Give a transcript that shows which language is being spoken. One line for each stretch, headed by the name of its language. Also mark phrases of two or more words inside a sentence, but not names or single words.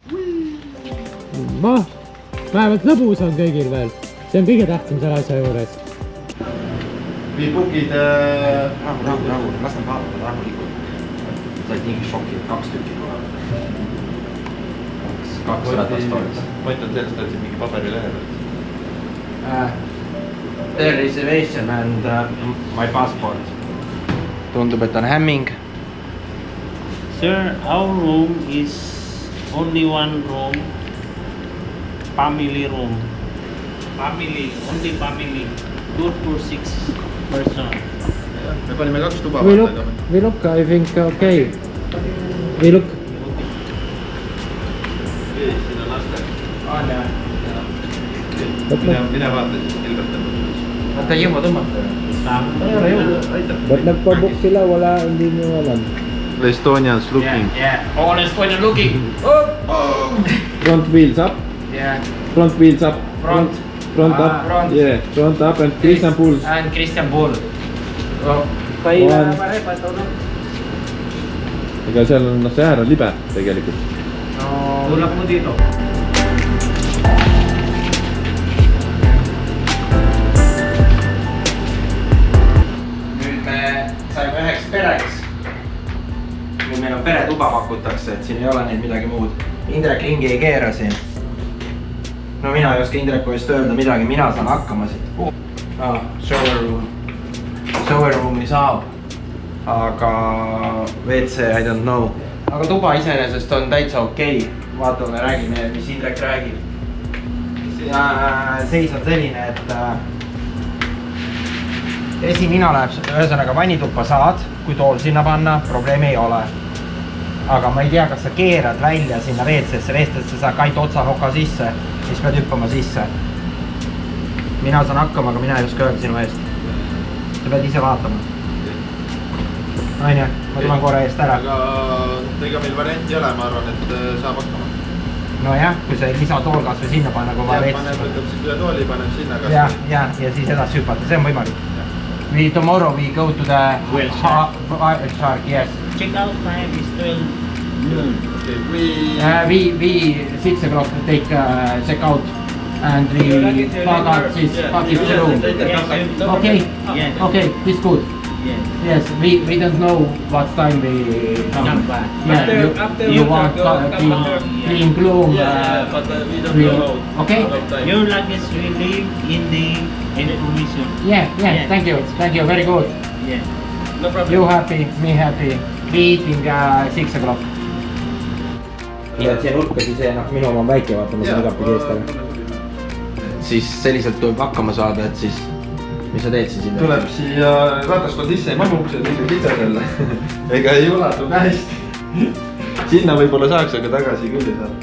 Estonian: Vähemalt lõbus on kõigil veel. See on kõige tähtsam selle asja juures. Bookid... Rahu, las nad vaatavad rahulikult. Said niigi šokki, 2 tükki tuleb. 2 ratastoolis. Mõtlen sellest, et siin mingi paberi lehel.
English: The reservation and my passport.
Estonian: Tundub, et on hämming.
English: Sir, our room is only one room. Family room. Family, only family. Good for 6 person.
Estonian: Me panime 2 tuba.
English: We look, I think, okay. We look.
Estonian: Siin on laste. Mida vaatad siis Gilbert? Vaata ei jõua tõmmata.
Filipino: Ba't nagpabook sila? Wala, hindi nyo alam.
English: Estonians looking. All Estonian looking. Front wheels up. Front wheels up. Front up. Front. Yeah, front up and Christian Pull. And Christian Pull.
Estonian: Ega seal on see äär on libe tegelikult. Tuleb mu dito. Nüüd me saime üheks pereks. Nüüd meil on peretuba pakutakse, et siin ei ole neid midagi muud. Indrek ringi ei keera siin. No mina ei oska Indreku eest öelda midagi, mina saan hakkama siit.
English: Shower room'i
Estonian: saab, aga
English: WC I don't know.
Estonian: Aga tuba iseenesest on täitsa okei. Vaatame, räägime, mis Indrek räägib. Seis on selline, et esimina läheb, ühesõnaga vannituppa saad, kui tool sinna panna, probleemi ei ole. Aga ma ei tea, kas sa keerad välja sinna WC-sse saad kait otsahoka sisse, siis pead hüppama sisse. Mina saan hakkama, aga mina ei oska öelda sinu eest. Sa pead ise vaatama. Aine, ma tulen korra eest ära. Aga ega meil varianti ei ole, ma arvan, et saab hakkama. No jah, kui see lisatool kas või sinna panna, kui ma Paneb, veits. võtab siis üle tooli, paneb sinna kas. Ja siis edasi hüpata, see on võimalik.
English: Tomorrow we go to the Whale shark, yes. Check out time is 12 noon. Okay, We 6 o'clock take check out and we park out this package room. Okay, this good. Yes, we don't know what time we come back. Yeah, you want clean gloom. We don't know. Okay? Your luggage will leave in the information. Yeah, thank you, very good. Yeah. No problem. You happy, me happy. We eating 6 o'clock.
Estonian: nii et see nurka siis minu oma on väike, vaata ma saan igalt pidi eest ära. Siis selliselt tuleb hakkama saada, et siis mis sa teed siis? Tuleb siia ratastool sisse ei mahu, see on ikka kitsas jälle. Ega ei ulatu ka hästi. Sinna võib-olla saaks, aga tagasi küll ei saa.